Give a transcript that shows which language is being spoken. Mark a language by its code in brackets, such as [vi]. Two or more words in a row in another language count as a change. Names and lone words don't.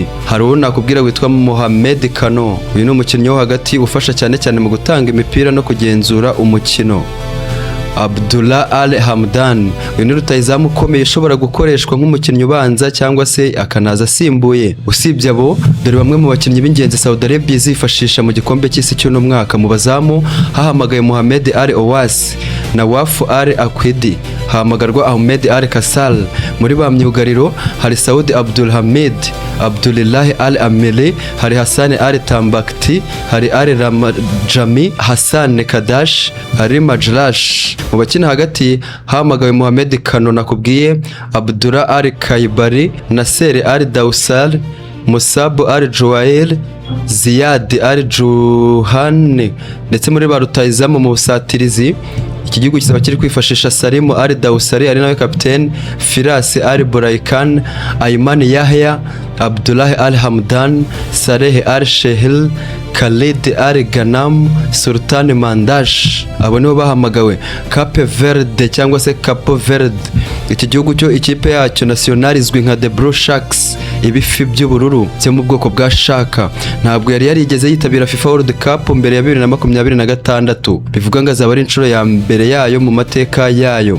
[rw] Hari uwo nakubwira witwa Mohamed Kano, uyu ni umukinnyi wo hagati ufasha cyane cyane mu gutanga imipira no kugenzura umukino. Abdullah Al Hamdan, uyu ni rutahizamu ukomeye ushobora gukoreshwa nk'umukinnyi ubanza cyangwa se akanaza asimbuye. Usibye abo, dore bamwe mu bakinnyi b'ingenzi Saudi Arabia izifashisha mu gikombe cy'isi cy'uno mwaka. Mu bazamu hahamagaye Mohamed Al Owais na Wafu Al Aqidi, hahamagarwa Ahmed Al Kasal. Muri ba myugariro hari Saudi Abdul Hamid, Abdullah Al Amili, hari Hassan Al Tambakti, hari Al Ramajami, Hassan Kadash, hari Majlash. Mu bakina hagati hamagawe Mohamed Kano nakubwiye, Abdullah Al Kaibari, Nasser Al Dawsar, Musab Al Juwail, Ziyad Al Juhani. Ndetse muri ba rutahizamu mu busatirizi iki gihugu kizaba kiri kwifashisha Salim Al Dawsari ari nawe kapiteni, Firas Al Boulaikan, Ayman Yahya, Abdullah Al Hamdan, Saleh Al Shehil, Khalid Al Ganam, Sultan Mandash. Abo nibo bahamagawe. Cape Verde cyangwa se Capo Verde, iki gihugu cyo ikipe yacyo national izwi nka The Blue Sharks, ibifi by'ubururu cyo mu bwoko bwa shaka. Ntabwo yari yarigeze yitabira FIFA World Cup mbere ya 2026, bivuga ngo azaba ari inshuro ya mbere yayo mu mateka yayo.